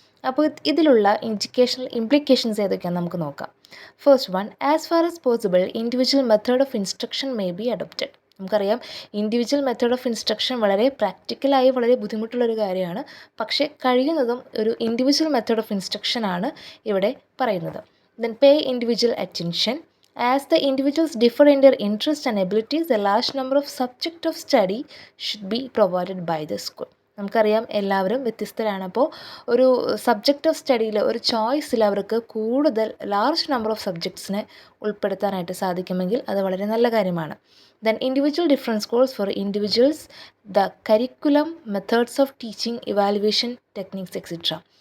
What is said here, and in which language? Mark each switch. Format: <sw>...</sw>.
<ml>അപ്പോൾ ഇതിലുള്ള educational implications ഏതൊക്കെയാണെന്ന് നമുക്ക് നോക്കാം.</ml> <en>First one, as far as possible individual method of instruction may be adopted.</en> <ml>നമുക്കറിയാം, ഇൻഡിവിജ്വൽ മെത്തേഡ് ഓഫ് ഇൻസ്ട്രക്ഷൻ വളരെ പ്രാക്ടിക്കലായി വളരെ ബുദ്ധിമുട്ടുള്ളൊരു കാര്യമാണ്. പക്ഷേ കഴിയുന്നതും ഒരു ഇൻഡിവിജ്വൽ മെത്തേഡ് ഓഫ് ഇൻസ്ട്രക്ഷൻ ആണ് ഇവിടെ പറയുന്നത്.</ml> <en>Then pay individual attention. As the individuals differ in their interests and abilities, a large number of subject of study should be provided by the school.</en> <ml>നമുക്കറിയാം, എല്ലാവരും വ്യത്യസ്തരാണ്. അപ്പോൾ ഒരു സബ്ജക്റ്റ് ഓഫ് സ്റ്റഡിയിൽ ഒരു ചോയ്സിൽ അവർക്ക് കൂടുതൽ ലാർജ് നമ്പർ ഓഫ് സബ്ജക്ട്സിനെ ഉൾപ്പെടുത്താനായിട്ട് സാധിക്കുമെങ്കിൽ അത് വളരെ നല്ല കാര്യമാണ്.</ml> <en>Then individual difference course for individuals, the curriculum, methods of teaching, evaluation techniques etcetera.</en>